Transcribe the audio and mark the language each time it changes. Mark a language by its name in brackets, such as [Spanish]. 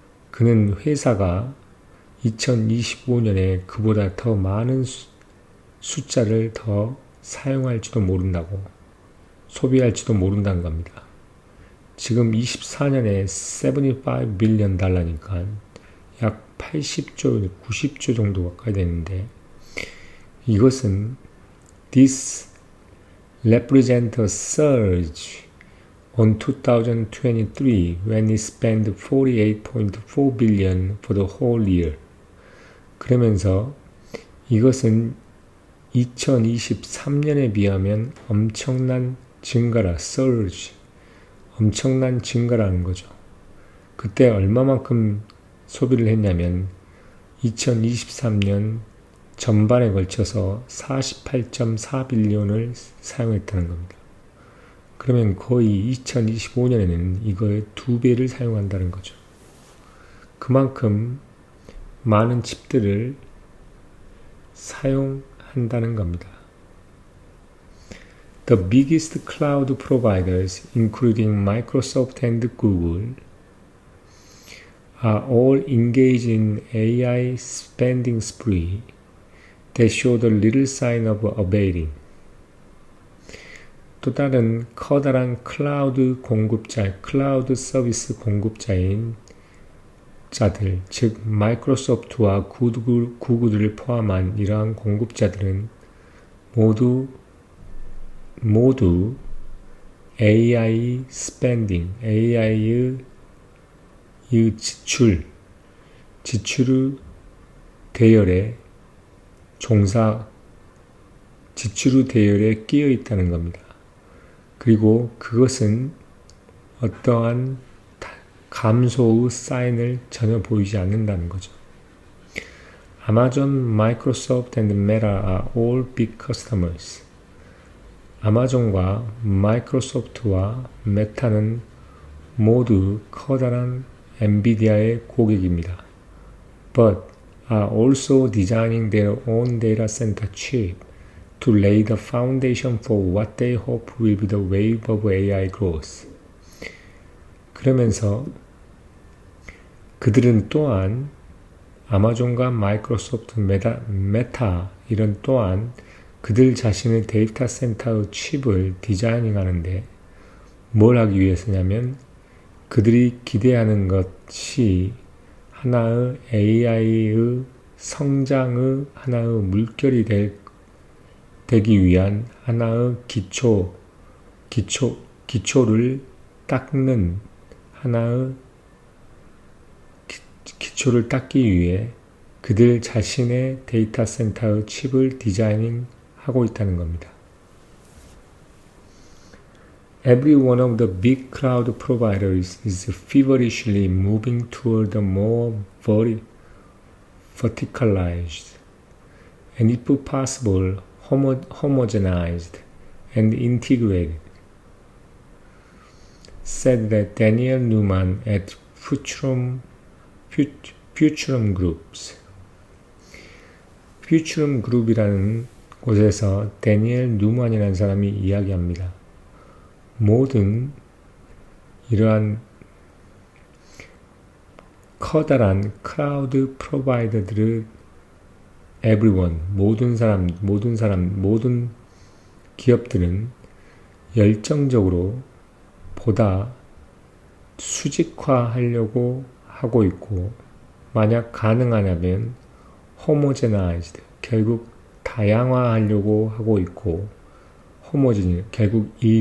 [Korean] 그는 회사가 2025년에 그보다 더 많은 숫자를 더 사용할지도 모른다고, 소비할지도 모른다는 겁니다. 지금 24년에 75 빌리언 달러니까 약 80조, 90조 정도 가까이 되는데, 이것은 [English] This represents a surge on 2023 when it spent 48.4 billion for the whole year. [Korean] 그러면서 이것은 2023년에 비하면 엄청난 증가라, surge, 엄청난 증가라는 거죠. 그때 얼마만큼 소비를 했냐면 2023년 전반에 걸쳐서 48.4 빌리언을 사용했다는 겁니다. 그러면 거의 2025년에는 이거의 2배를 사용한다는 거죠. 그만큼 많은 칩들을 사용한다는 겁니다. [English] The biggest cloud providers, including Microsoft and Google, are all engaged in AI spending spree that showed little sign of abating. [Korean] 또 다른 커다란 클라우드 서비스 공급자인 자들, 즉 마이크로소프트와 구글을 포함한 이러한 공급자들은 모두 AI spending, AI의 지출 대열에 끼어 있다는 겁니다. 그리고 그것은 어떠한 감소의 사인을 전혀 보이지 않는다는 거죠. [English] Amazon, Microsoft and Meta are all big customers. [Korean] 아마존과 마이크로소프트와 메타는 모두 커다란 엔비디아의 고객입니다. [English] But are also designing their own data center chip to lay the foundation for what they hope will be the wave of AI growth. [Korean] 그러면서 그들은 또한 아마존과 마이크로소프트, 메타 이런 또한 그들 자신의 데이터 센터의 칩을 디자이닝 하는데 뭘 하기 위해서냐면 그들이 기대하는 것이 하나의 AI의 성장의 하나의 물결이 되기 위한 하나의 기초를 닦는 하나의 기초를 닦기 위해 그들 자신의 데이터 센터의 칩을 디자이닝 하고 있다는 겁니다. [English] Every one of the big cloud providers is feverishly moving toward a more verticalized and, if possible, homogenized and integrated, said that Daniel Newman at Futurum Groups. [Korean] Futurum Group이라는 곳에서 데니엘 누만이라는 사람이 이야기합니다. 모든 이러한 커다란 클라우드 프로바이더들의 everyone, 모든 기업들은 열정적으로 보다 수직화하려고 하고 있고, 만약 가능하냐면 homogenized, 결국 다양화하려고 하고 있고, 결국